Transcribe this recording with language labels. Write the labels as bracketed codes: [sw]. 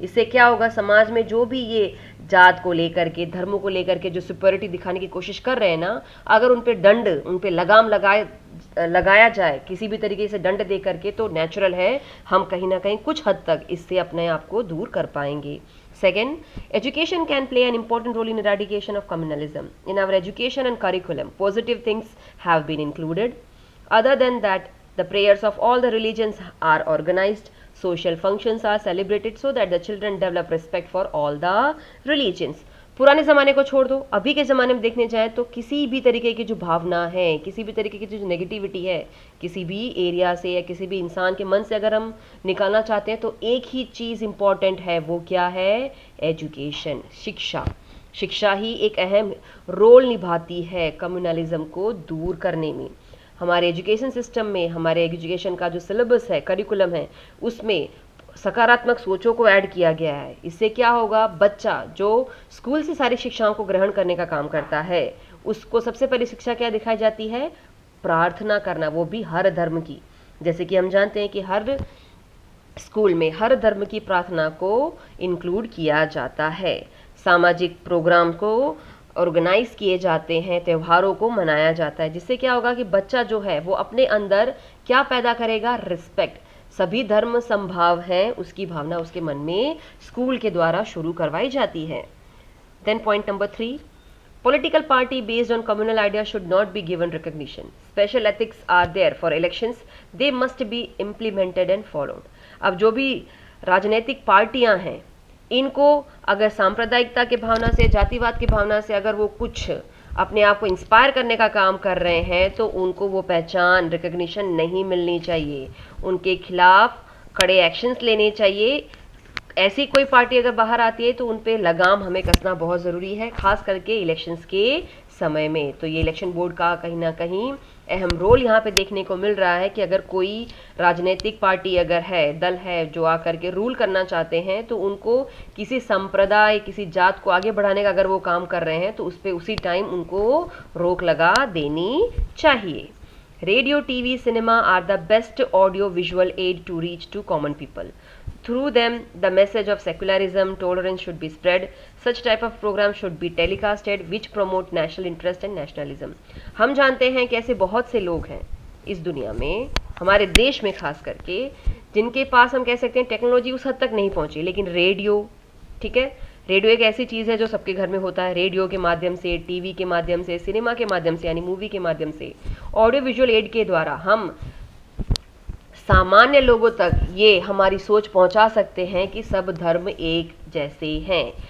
[hi] इससे क्या होगा, समाज में जो भी ये जात को लेकर के, धर्मों को लेकर के जो सुपरिटी दिखाने की कोशिश कर रहे हैं ना, अगर उन पे दंड, उन पे लगाम लगाया जाए किसी भी तरीके से दंड दे करके, तो नेचुरल है हम कहीं ना कहीं कुछ हद तक इससे अपने आप को दूर कर पाएंगे। [en] Second, education can play an important role in eradication of communalism. In our education and curriculum, positive things have been included. Other than that, the prayers of all the religions are organized. Social functions are celebrated so that the children develop respect for all the religions. [hi] पुराने ज़माने को छोड़ दो, अभी के ज़माने में देखने जाएं तो किसी भी तरीके की जो भावना है, किसी भी तरीके की जो नेगेटिविटी है, किसी भी एरिया से या किसी भी इंसान के मन से अगर हम निकालना चाहते हैं तो एक ही चीज़ इम्पॉर्टेंट है, वो क्या है? एजुकेशन, शिक्षा। शिक्षा ही एक अहम रोल निभाती है कम्युनलिज्म को दूर करने में। हमारे एजुकेशन सिस्टम में, हमारे एजुकेशन का जो सिलेबस है, करिकुलम है, उसमें सकारात्मक सोचों को ऐड किया गया है। इससे क्या होगा, बच्चा जो स्कूल से सारी शिक्षाओं को ग्रहण करने का काम करता है, उसको सबसे पहली शिक्षा क्या दिखाई जाती है? प्रार्थना करना, वो भी हर धर्म की। जैसे कि हम जानते हैं कि हर स्कूल में हर धर्म की प्रार्थना को इंक्लूड किया जाता है। सामाजिक प्रोग्राम को ऑर्गेनाइज किए जाते हैं, त्योहारों को मनाया जाता है, जिससे क्या होगा कि बच्चा जो है वो अपने अंदर क्या पैदा करेगा? रिस्पेक्ट। सभी धर्म संभाव हैं, उसकी भावना उसके मन में स्कूल के द्वारा शुरू करवाई जाती है। [en] Then point number 3, political party based on communal ideas should not be given recognition. Special ethics are there for elections. They must be implemented and followed. [hi] अब जो भी राजनीतिक पार्टियां हैं, इनको अगर सांप्रदायिकता के भावना से, जातिवाद की भावना से अगर वो कुछ अपने आप को इंस्पायर करने का काम कर रहे हैं तो उनको वो पहचान, रिकग्निशन नहीं मिलनी चाहिए। उनके खिलाफ कड़े एक्शंस लेने चाहिए। ऐसी कोई पार्टी अगर बाहर आती है तो उन पे लगाम हमें कसना बहुत ज़रूरी है, खास करके इलेक्शंस के समय में। तो ये इलेक्शन बोर्ड का कहीं ना कहीं अहम रोल यहाँ पे देखने को मिल रहा है कि अगर कोई राजनीतिक पार्टी अगर है, दल है जो आकर के रूल करना चाहते हैं, तो उनको किसी संप्रदाय, किसी जात को आगे बढ़ाने का अगर वो काम कर रहे हैं तो उस पर उसी टाइम उनको रोक लगा देनी चाहिए। [en] Radio, TV, cinema are the best audio visual aid to reach to common people. Through them, the message of secularism, tolerance should be spread. Such type of program should be telecasted which promote national interest and nationalism. [hi] हम जानते हैं कि ऐसे बहुत से लोग हैं इस दुनिया में, हमारे देश में खास करके, जिनके पास हम कह सकते हैं टेक्नोलॉजी उस हद तक नहीं पहुंची, लेकिन रेडियो, ठीक है, रेडियो एक ऐसी चीज़ है जो सबके घर में होता है। रेडियो के माध्यम से, टीवी के माध्यम से, सिनेमा के माध्यम से यानी मूवी के माध्यम से, ऑडियो विजुअल एड के द्वारा हम सामान्य लोगों तक ये हमारी सोच पहुंचा सकते हैं कि सब धर्म एक जैसे हैं।